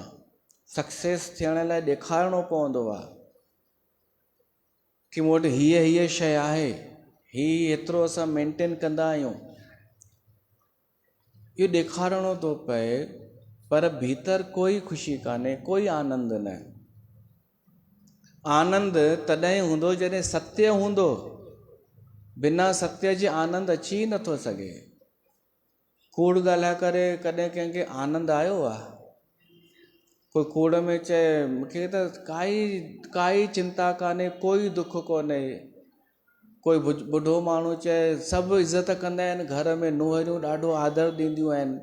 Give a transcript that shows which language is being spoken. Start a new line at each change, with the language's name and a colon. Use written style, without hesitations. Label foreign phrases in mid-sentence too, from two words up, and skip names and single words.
Sindhi: सक्सेस थियण लाइ ॾेखारिणो पवंदो आहे कि मूं वटि हीअ शइ आहे, एतिरो असां मेंटेन कंदा आहियूं। इहो ॾेखारिणो थो पए, पर भीतर कोई ख़ुशी कान्हे, कोई आनंद न। आनंद तॾहिं हूंदो जॾहिं सत्य हूंदो। बिना सत्य जे आनंद अची ई नथो सघे। कूड़ ॻाल्हाए करे कॾहिं कंहिंखे आनंद आयो आहे? कोई कूड़ में चए मूंखे त काई चिंता कान्हे, कोई दुख कोन्हे। कोई ॿुढो माण्हू चए सभु इज़त कंदा आहिनि, घर में नूंहरियूं ॾाढो आदर ॾींदियूं आहिनि।